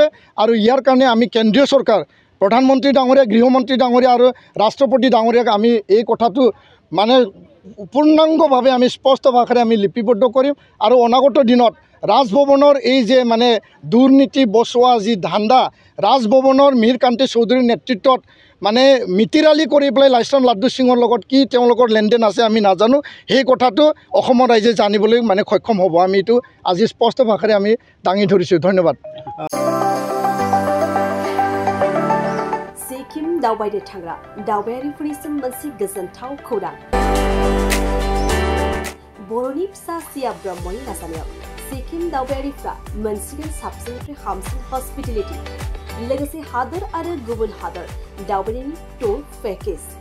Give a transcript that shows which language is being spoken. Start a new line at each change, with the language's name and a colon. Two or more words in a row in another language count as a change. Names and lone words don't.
Assamese: আৰু ইয়াৰ কাৰণে আমি কেন্দ্ৰীয় চৰকাৰ, প্ৰধানমন্ত্ৰী ডাঙৰীয়া, গৃহমন্ত্ৰী ডাঙৰীয়া আৰু ৰাষ্ট্ৰপতি ডাঙৰীয়াক আমি এই কথাটো মানে পূৰ্ণাংগভাৱে আমি স্পষ্ট ভাষাৰে আমি লিপিবদ্ধ কৰিম আৰু অনাগত দিনত ৰাজভৱনৰ এই যে মানে দুৰ্নীতি বচোৱা যি ধান্দা ৰাজভৱনৰ মিহিৰ কান্তি চৌধুৰীৰ নেতৃত্বত মানে মিতিৰালি কৰি পেলাই লাইছন লাড্ডু সিঙৰ লগত কি তেওঁলোকৰ লেনদেন আছে আমি নাজানো সেই কথাটো অসমৰ ৰাইজে জানিবলৈ মানে সক্ষম হ'ব আমি এইটো আজি স্পষ্ট ভাষাৰে আমি দাঙি ধৰিছোঁ ধন্যবাদ
Bodo: सिक्किम दावबायनो थांग्रा दावबायारिफोरनिसिम मोनसे गोजोनथाव खौरां बर'नि फिसा सिया ब्रह्मनि नाजानायाव सिक्किम दावबायारिफ्रा मोनसिगोन साबसिननिफ्राय हामसिन हस्पिटेलिटी लोगोसे हादर आरो गुबुन हादर दावबायनायनि
English: tour package